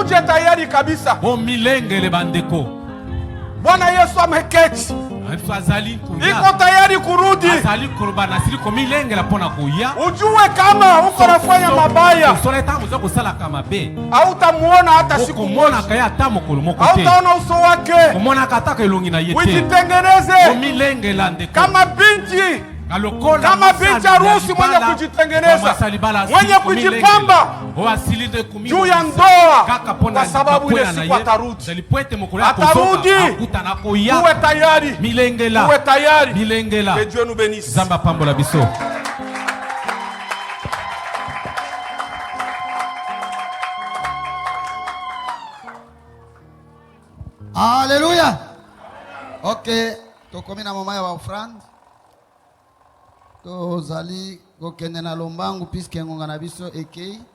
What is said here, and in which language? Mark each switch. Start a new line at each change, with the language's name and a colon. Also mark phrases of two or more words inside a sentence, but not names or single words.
Swahili: tayari kabisa. O milengele bandeko. Bwana Yesu ameketi. Iko tayari kurudi. Ujue kama uko nafanya mabaya, hautamuona hata siku moja. Hautaona uso wake. Ujitengeneze kama binti, kama binti harusi mwenye kujitengeneza, mwenye kujipamba juu ya ndoa, kwa sababu ile siku atarudi. Atarudi. Uwe tayari. Uwe tayari.
French: Que Dieu nous bénisse.
Lingala: Zamba pambola biso. Alléluia. Ok, tokomi na mama ya ofrande. Tozali kokende na lombangu puisque ngonga na biso ekei.